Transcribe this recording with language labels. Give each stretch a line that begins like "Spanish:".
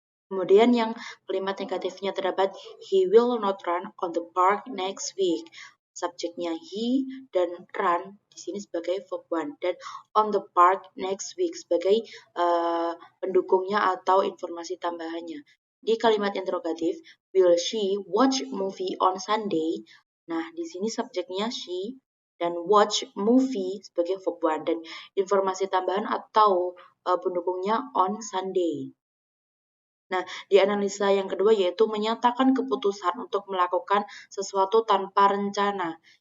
Indonesian: Kemudian yang kalimat negatifnya terdapat
English: he will not run on the park next week.
Indonesian: Subjeknya he dan run di sini sebagai verb one, dan on the park next week sebagai pendukungnya atau informasi tambahannya. Di kalimat interrogatif,
English: will she watch movie on Sunday?
Indonesian: Nah, di sini subjeknya she dan watch movie sebagai verb one, dan informasi tambahan atau pendukungnya on Sunday. Nah, di analisa yang kedua yaitu menyatakan keputusan untuk melakukan sesuatu tanpa rencana.